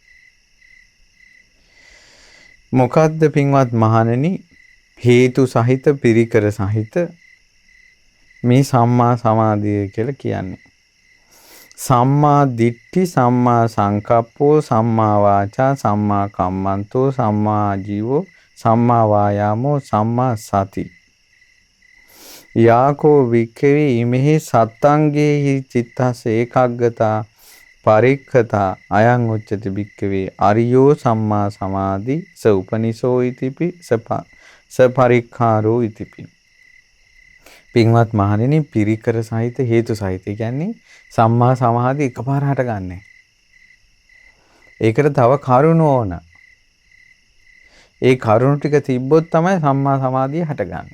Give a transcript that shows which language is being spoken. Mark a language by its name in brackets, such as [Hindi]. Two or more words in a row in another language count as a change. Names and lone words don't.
[Sinhala] මොකද්ද පින්වත් මහණෙනි හේතු සහිත පිරිකර සහිත මේ සම්මා සමාධිය කියලා කියන්නේ. [Pali] සම්මා දිට්ඨි සම්මා සංකප්පෝ සම්මා වාචා සම්මා කම්මන්තෝ සම්මා ආජීවෝ සම්මා වායාමෝ සම්මා සති. යාකෝ වික්ඛවේ ඉමෙහි සත්තංගේහි චිත්තස්ස ඒකග්ගතා පරික්ඛතා අයං උච්චති වික්ඛවේ අරියෝ සම්මා සමාධි ස උපනිසෝ ඉතිපි ස පරික්ඛාරෝ ඉතිපි. [Sinhala] පින්වත් මහණෙනි පිරිකර සහිත හේතු සහිත කියන්නේ සම්මා සමාධි එකපාර හටගන්නේ. ඒකට තව කරුණ ඕන. ඒ කරුණ ටික තිබ්බොත් තමයි සම්මා සමාධිය හටගන්නේ.